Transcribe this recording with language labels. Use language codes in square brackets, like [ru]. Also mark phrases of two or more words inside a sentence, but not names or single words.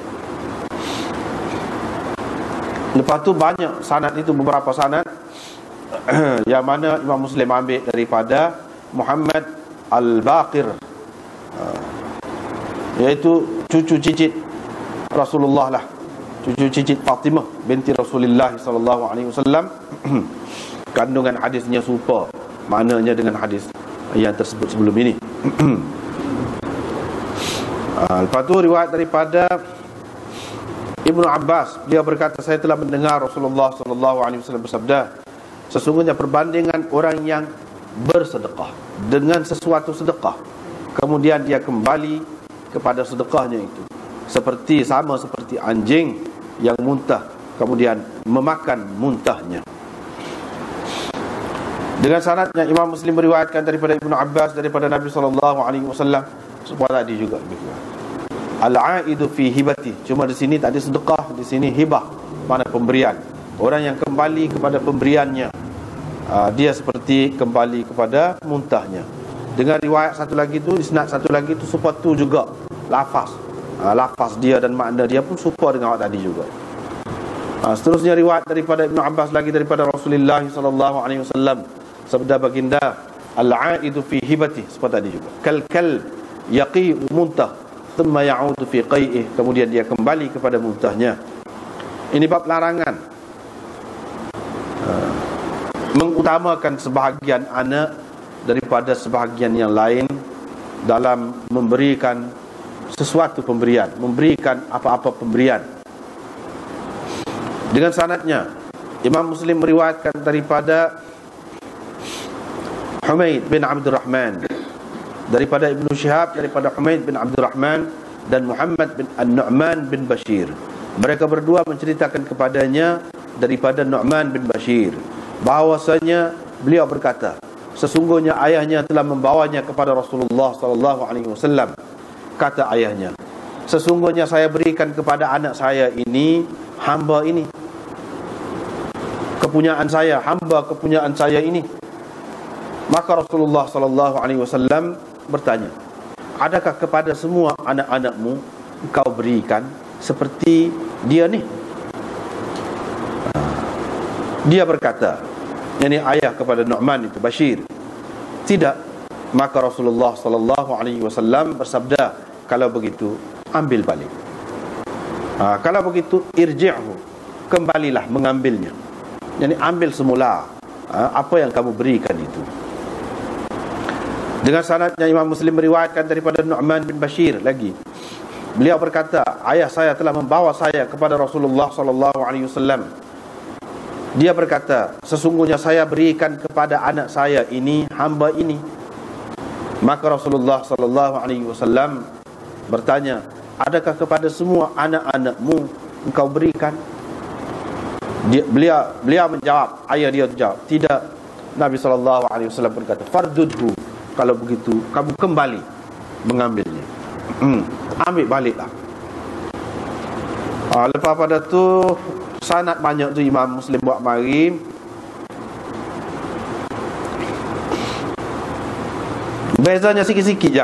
[ms] Lepas tu banyak sanad itu, beberapa sanad yang mana Imam Muslim ambil daripada Muhammad Al-Baqir, iaitu cucu cicit Rasulullah lah, cucu cicit Fatimah binti Rasulullah [ar] صلى الله عليه وسلم. [ms] Kandungan hadisnya serupa maknanya dengan hadis yang tersebut sebelum ini. Lepas tu riwayat daripada Ibnu Abbas, dia berkata, saya telah mendengar Rasulullah [ar] صلى الله عليه وسلم [ms] bersabda, sesungguhnya perbandingan orang yang bersedekah dengan sesuatu sedekah, kemudian dia kembali kepada sedekahnya itu, sama seperti anjing yang muntah kemudian memakan muntahnya. Dengan sanadnya Imam Muslim meriwayatkan daripada Ibnu Abbas daripada Nabi [ar] صلى الله عليه وسلم [ms] supaya tadi juga [ar] العائد في هبته. [ms] Cuma di sini tak ada sedekah, di sini hibah, mana pemberian. Orang yang kembali kepada pemberiannya, dia seperti kembali kepada muntahnya. Dengan riwayat satu lagi tu, isnad satu lagi tu serupa tu juga lafaz. Lafaz dia dan makna dia pun serupa dengan awak tadi juga. Seterusnya riwayat daripada Ibnu Abbas lagi daripada Rasulullah [ar] صلى الله عليه وسلم, [ms] sabda baginda, [ar] العائد في هبته, [ms] seperti tadi juga. [ar] كال يقيء muntah ثم يعود في قيئه, [ms] kemudian dia kembali kepada muntahnya. Ini bab larangan mengutamakan sebahagian anak daripada sebahagian yang lain dalam memberikan sesuatu pemberian, memberikan apa-apa pemberian. Dengan sanadnya Imam Muslim meriwayatkan daripada Humaid bin Abdurrahman, daripada Ibnu Syihab daripada Humaid bin Abdurrahman dan Muhammad bin An-Nu'man bin Bashir. Mereka berdua menceritakan kepadanya daripada Nu'man bin Bashir bahawasanya beliau berkata, sesungguhnya ayahnya telah membawanya kepada Rasulullah [ar] صلى الله عليه وسلم. [ms] Kata ayahnya, sesungguhnya saya berikan kepada anak saya ini, hamba ini, kepunyaan saya, hamba kepunyaan saya ini. Maka Rasulullah [ar] صلى الله عليه وسلم [ms] bertanya, adakah kepada semua anak-anakmu engkau berikan seperti dia ni? Dia berkata, yakni ayah kepada Nu'man itu, Bashir, tidak. Maka Rasulullah [ar] صلى الله عليه وسلم [ms] bersabda, kalau begitu ambil balik. Kalau begitu irji'hu, kembalilah mengambilnya. Yani ambil semula apa yang kamu berikan itu. Dengan sanadnya Imam Muslim meriwayatkan daripada Nu'man bin Bashir lagi, beliau berkata, ayah saya telah membawa saya kepada Rasulullah [ar] صلى الله عليه وسلم. [ms] Dia berkata, sesungguhnya saya berikan kepada anak saya ini, hamba ini. Maka Rasulullah [ar] صلى الله عليه وسلم [ms] bertanya, adakah kepada semua anak-anakmu engkau berikan? Beliau menjawab, ayah dia menjawab, tidak. Nabi [ar] صلى الله عليه وسلم [ms] berkata, fardudhu, kalau begitu kamu kembali mengambilnya. Ambil baliklah. Lepas pada tu sanad banyak tu Imam Muslim buat mari. Bezanya sikit-sikit je.